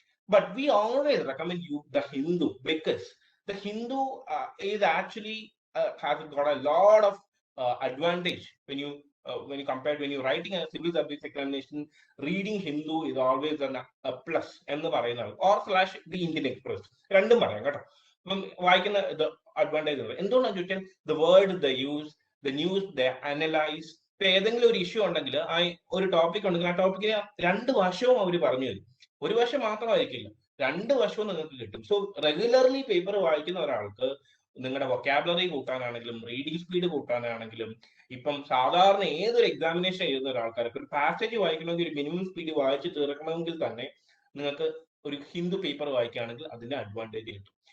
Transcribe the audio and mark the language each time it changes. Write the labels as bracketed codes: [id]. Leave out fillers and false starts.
[en] but we always recommend you the Hindu because the Hindu is actually has got a lot of advantage when you compare, when you're writing a civil service examination, reading Hindu is always a plus [ml] എന്ന് പറയുന്നതാണ്. or / the Indian Express രണ്ടും പറയാം കേട്ടോ. അപ്പം വായിക്കുന്ന advantage ഉണ്ട്. എന്തുകൊണ്ടാണ് ചോദിച്ചാൽ [en] The word the use, the news the analyse. [ml] ഇപ്പൊ ഏതെങ്കിലും ഒരു ഇഷ്യൂ ഉണ്ടെങ്കിൽ ആ ഒരു ടോപ്പിക് ഉണ്ടെങ്കിൽ ആ ടോപ്പിക്കിന് 2 വശവും അവർ പറഞ്ഞു തരും. ഒരു വശം മാത്രമായിരിക്കില്ല, 2 വശവും നിങ്ങൾക്ക് കിട്ടും. സോ റെഗുലർലി പേപ്പർ വായിക്കുന്ന ഒരാൾക്ക് നിങ്ങളുടെ വൊക്കാബുലറി കൂട്ടാനാണെങ്കിലും റീഡിംഗ് സ്പീഡ് കൂട്ടാനാണെങ്കിലും, ഇപ്പം സാധാരണ ഏതൊരു എക്സാമിനേഷൻ എഴുതുന്ന ഒരാൾക്കാർക്ക് ഒരു പാസേജ് വായിക്കണമെങ്കിൽ ഒരു മിനിമം സ്പീഡ് വായിച്ച് തീർക്കണമെങ്കിൽ തന്നെ നിങ്ങൾക്ക് ഒരു ഹിന്ദു പേപ്പർ വായിക്കുകയാണെങ്കിൽ അതിന്റെ അഡ്വാൻറ്റേജ് കിട്ടും.